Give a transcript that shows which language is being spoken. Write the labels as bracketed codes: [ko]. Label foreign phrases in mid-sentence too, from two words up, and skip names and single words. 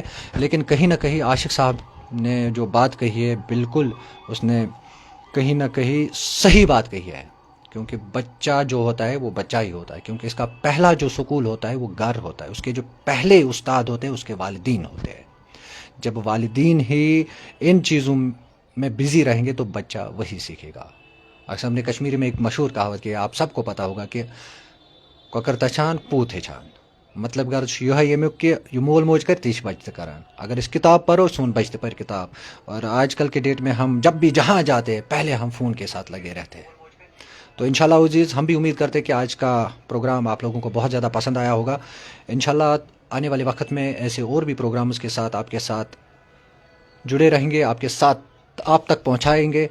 [ur] لیکن کہیں نہ کہیں عاشق صاحب نے جو بات کہی ہے بالکل اس نے کہیں نہ کہیں صحیح بات کہی ہے، کیونکہ بچہ جو ہوتا ہے وہ بچہ ہی ہوتا ہے، کیونکہ اس کا پہلا جو سکول ہوتا ہے وہ گھر ہوتا ہے. اس کے جو پہلے استاد ہوتے ہیں اس کے والدین ہوتے ہیں. جب والدین ہی ان چیزوں میں بزی رہیں گے تو بچہ وہی سیکھے گا. اکثر ہم نے کشمیری میں ایک مشہور کہاوت کہ آپ سب کو پتہ ہوگا کہ [ks] کۄکر تچھان پوٗت ہیٚچھان. مطلب غرض چھُ یِہوٚے ییٚمیُک کہ یہِ مول موج کرِ تی چھِ بچہ تہِ کران. اگر اس کتاب پڑھو سون بچہ تہِ پڑھ کتاب. [ur] اور آج کل کے ڈیٹ میں ہم جب بھی جہاں جاتے ہیں پہلے ہم فون کے ساتھ لگے رہتے ہیں. تو انشاءاللہ عزیز ہم بھی امید کرتے ہیں کہ آج کا پروگرام آپ لوگوں کو بہت زیادہ پسند آیا ہوگا. انشاءاللہ آنے والے وقت میں ایسے اور بھی پروگرامز کے ساتھ آپ کے ساتھ جڑے رہیں گے، آپ کے ساتھ آپ تک پہنچائیں گے.